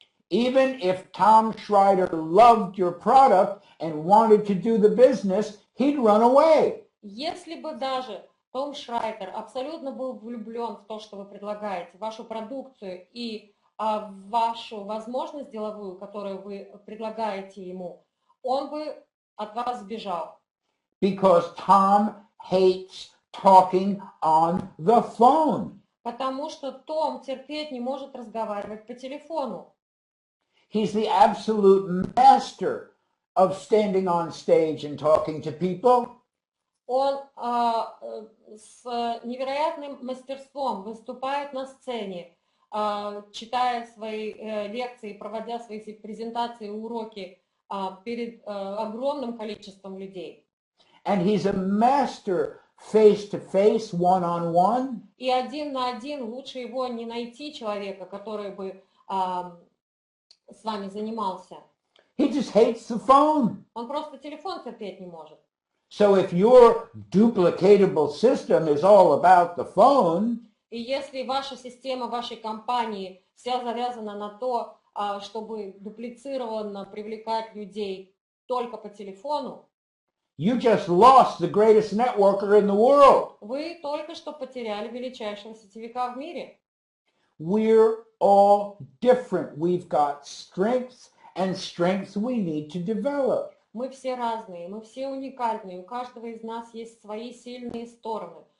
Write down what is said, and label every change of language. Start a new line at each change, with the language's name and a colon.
English: Even if Tom Schreiter loved your product and wanted to do the business, he'd run away.
Russian: Если бы даже Том Шрайтер абсолютно был влюблен в то, что вы предлагаете, вашу продукцию и вашу возможность деловую, которую вы предлагаете ему, он бы от вас сбежал.
English: Because Tom hates talking on the phone.
Russian: Потому что Том терпеть не может разговаривать по телефону.
English: He's the absolute master of standing on stage and talking to people.
Russian: Он с невероятным мастерством выступает на сцене, читая свои лекции, проводя свои презентации, уроки перед огромным количеством людей.
English: And he's a master face-to-face, one-on-one.
Russian: И один на один лучше его не найти человека, который бы с вами занимался.
English: He just hates the phone.
Russian: Он просто телефон терпеть не может.
English: So if your duplicatable system is all about the phone,
Russian: и если ваша система вашей компании вся завязана на то, чтобы дуплицированно привлекать людей только по телефону,
English: you just lost the greatest networker in the world.
Russian: Вы только что потеряли величайшего сетевика в мире.
English: We're all different. We've got strengths and strengths we need to develop.
Russian: Мы все разные, мы все уникальные. У каждого из нас есть свои сильные стороны.